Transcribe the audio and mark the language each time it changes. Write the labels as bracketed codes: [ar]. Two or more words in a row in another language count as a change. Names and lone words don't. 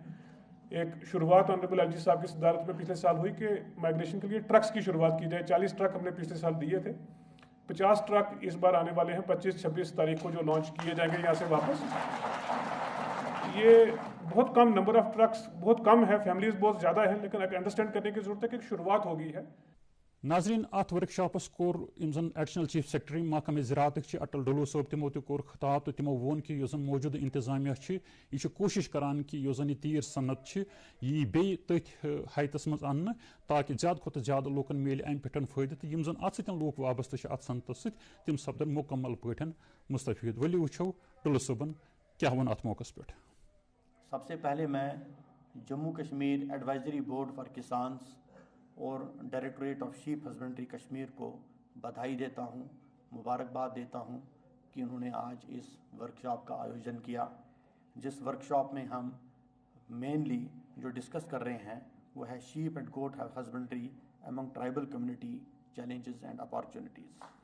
[hi] एक शुरुआत [en] Honourable LG [hi] साहब की सदारत में पिछले साल हुई कि माइग्रेशन के लिए ट्रक्स की शुरुआत की जाए। 40 ट्रक हमने पिछले साल दिए थे। 50 ट्रक इस बार आने वाले हैं 25-26 तारीख को, जो लॉन्च किए जाएंगे यहाँ से वापस। ये बहुत कम [en] number of trucks, [hi] बहुत कम है, फैमिलीज बहुत ज़्यादा है, लेकिन अंडरस्टैंड करने की ज़रूरत है कि एक शुरुआत हो गई है। [ks] नाजरीन, अत वर्कशॉपस कोर [en] Additional Chief Secretary [ks] महकमे ज़राअत अटल डुल्लू सोब तिमो कोर खिताब तो तिमो वोन कि मौजूद इंतजामिया यह कोशिश करान कि तीर सनत यह बे तथ हाइतस मज अन्न ताकि ज़्यादा खुद ज़्यादा लूकन मिले अम पे फायदे तो यम जन अत लूक वाबस्त अत सनत तम सपदन मुकम्मल पे मुस्तफीद। वली वो डुल्लू सोबन क्या वन अत मौके पे। [hi] सबसे पहले मैं जम्मू कश्मीर एडवाइजरी बोर्ड फॉर किसान्स और डायरेक्टरेट ऑफ शीप हस्बेंड्री कश्मीर को बधाई देता हूँ, मुबारकबाद देता हूँ कि उन्होंने आज इस वर्कशॉप का आयोजन किया, जिस वर्कशॉप में हम मेनली जो डिस्कस कर रहे हैं वो है [en] Sheep and Goat Husbandry Among Tribal Community Challenges and Opportunities.